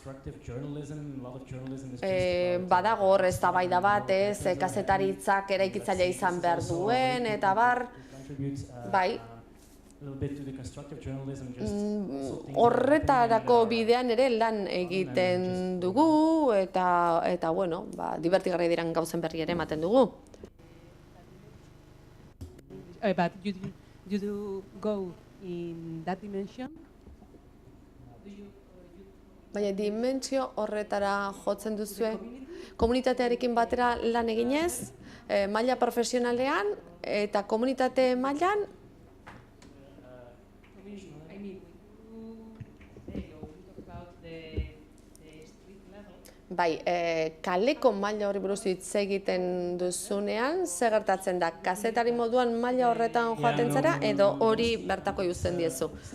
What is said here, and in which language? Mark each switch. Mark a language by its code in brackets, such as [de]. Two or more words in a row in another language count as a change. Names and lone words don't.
[eu] Badago hor eztabaida bat, kazetaritzak eraikitzailea izan behar duen, eta bar, bai, horretarako bidean ere lan egiten dugu eta bueno, divertigarri diren gauzen berri ere ematen dugu. [en] But you do go in that dimension? [eu] Baina dimentsio horretara jotzen duzue, komunitatearekin batera lan eginez, maila profesionalean eta komunitate mailan, bai, kaleko maila hori buruz hitz egiten duzunean, zer gertatzen da, kazetari moduan maila horretan joaten zara, edo hori bertako uzten diezu?